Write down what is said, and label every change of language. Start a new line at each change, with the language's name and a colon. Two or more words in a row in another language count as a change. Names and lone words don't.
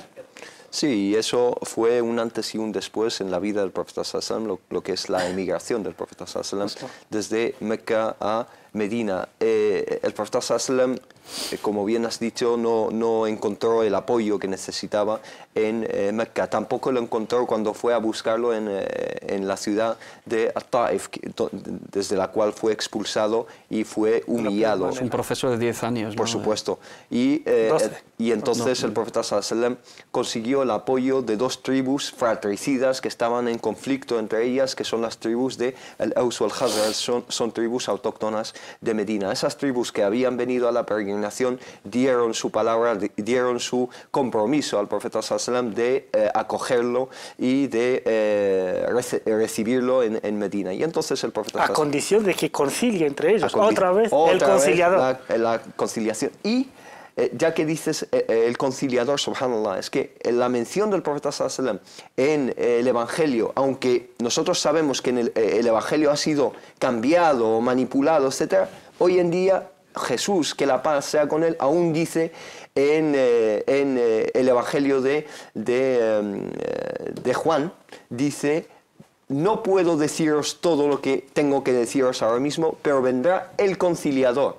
Spanish: Sí, eso fue un antes y un después en la vida del profeta
Arabic: صلى الله عليه وسلم,
Spanish: lo que es la emigración del profeta
Arabic: صلى الله عليه وسلم
Spanish: desde Mecca a Medina. El profeta
Arabic: صلى الله عليه وسلم,
Spanish: como bien has dicho, no encontró el apoyo que necesitaba en Mecca. Tampoco lo encontró cuando fue a buscarlo en la ciudad de At-Taif, desde la cual fue expulsado y fue humillado. Es un proceso de 10 años. Por supuesto. Y entonces el profeta
Arabic: صلى الله عليه وسلم
Spanish: consiguió el apoyo de 2 tribus fratricidas que estaban en conflicto entre ellas, que son las tribus de Al-Aws y Al-Khazraj, son tribus autóctonas de Medina. Esas tribus que habían venido a la peregrinación dieron su palabra, dieron su compromiso al profeta
Arabic: صلى الله عليه وسلم
Spanish: de acogerlo y de recibirlo en Medina. Y entonces el profeta, a condición de que concilie entre ellos, otra vez el conciliador. La conciliación. Y ya que dices el conciliador, subhanallah, es que la mención del profeta
Arabic: صلى الله عليه وسلم
Spanish: en el Evangelio, aunque nosotros sabemos que el Evangelio ha sido cambiado o manipulado, etc., hoy en día Jesús, que la paz sea con él, aún dice en el Evangelio de de Juan dice: no puedo deciros todo lo que tengo que deciros ahora mismo, pero vendrá el conciliador.